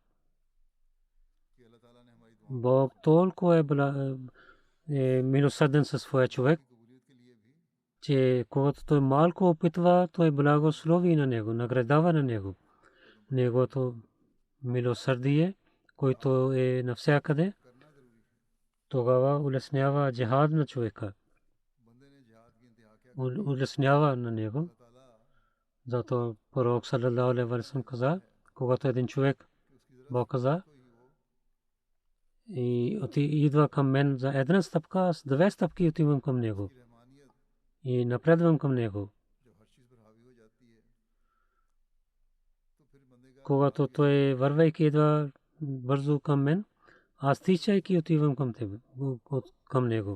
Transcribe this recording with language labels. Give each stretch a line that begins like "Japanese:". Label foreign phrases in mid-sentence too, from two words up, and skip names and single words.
Bulgarian: Бог толкова е милосърден със своя човек, че когато той малко опитва, той благослови на него, наградава на него. Негото милосърдие, който е навсякъде, тогава улеснява джихад на човека. Улеснява на него. Зато пророк
Arabic: صلى الله عليه وسلم
Bulgarian: каза, когато един човек, Бог каза, и идва към мен за една стъпка, с две стъпки отивам към него и напредвам към него. Когато той вървейки идва бързо към мен, аз тичайки отивам към него.